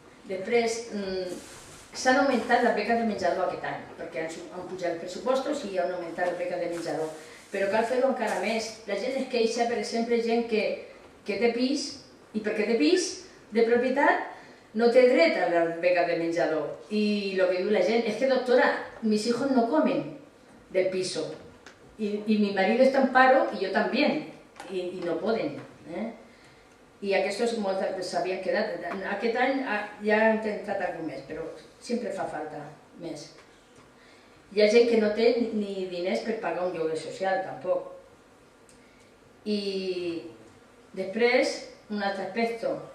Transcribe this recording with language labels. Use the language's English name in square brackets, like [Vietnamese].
[Catalan] Després, s'han augmentat les beques de menjador aquest any, perquè han pujat els pressupostos i han augmentat les beques de menjador. Però cal fer-ho encara més. La gent es queixa, per exemple, gent que té pis, i perquè té pis de propietat no té dret a la beca de menjador. [Spanish] Y lo que dice la gente es que, doctora, mis hijos no comen del piso. Y mi marido está en paro y yo también. Y no poden. [Catalan] I aquests s'havien quedat. Aquest any ja hem intentat alguna més, però sempre fa falta més. Hi ha gent que no té ni diners per pagar un lloguer social, tampoc. I després, un altre aspecte.